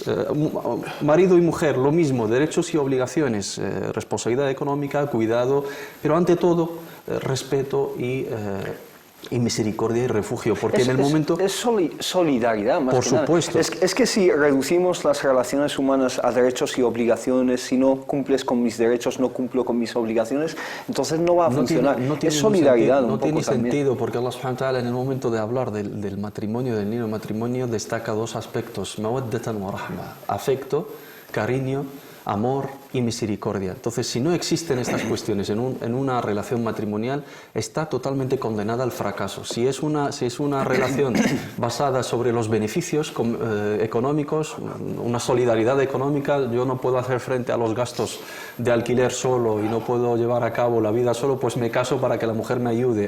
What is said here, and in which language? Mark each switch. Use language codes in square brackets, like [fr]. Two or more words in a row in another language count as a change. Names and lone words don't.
[es] Marido y mujer, lo mismo, derechos y obligaciones, responsabilidad económica, cuidado, pero ante todo, respeto y y misericordia y refugio, porque en el momento... Es solidaridad, más Por que nada. supuesto. Es que si reducimos las relaciones humanas a derechos y obligaciones, si no cumples con mis derechos, no cumplo con mis obligaciones, entonces no va a funcionar. Es solidaridad No un tiene poco también. sentido, porque [ar] الله سبحانه وتعالى [es] en el momento de hablar del matrimonio, del niño matrimonio, destaca dos aspectos, [ar] مودة ورحمة, [es] afecto, cariño, amor y misericordia. Entonces, si no existen estas cuestiones en una relación matrimonial, está totalmente condenada al fracaso. Si es una relación basada sobre los beneficios económicos, una solidaridad económica, yo no puedo hacer frente a los gastos de alquiler solo y no puedo llevar a cabo la vida solo, pues me caso para que la mujer me ayude.